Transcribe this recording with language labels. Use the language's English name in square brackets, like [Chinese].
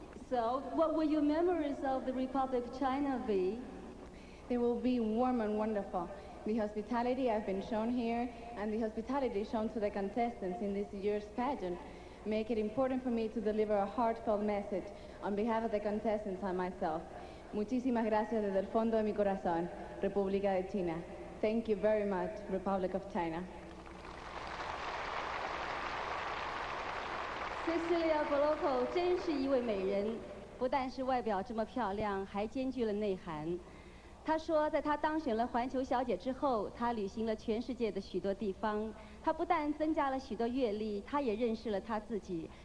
[English] So, what will your memories of the Republic of China be? They will be warm and wonderful. The hospitality I've been shown here and the hospitality shown to the contestants in this year's pageant make it important for me to deliver a heartfelt message on behalf of the contestants and myself. [Spanish] Muchísimas gracias desde el fondo de mi corazón, República de China. [English] Thank you very much, Republic of China. [Chinese] Cecilia Boloco 真是一位美人，不但是外表这么漂亮，还兼具了内涵。她说，在她当选了环球小姐之后，她旅行了全世界的许多地方。她不但增加了许多阅历，她也认识了她自己。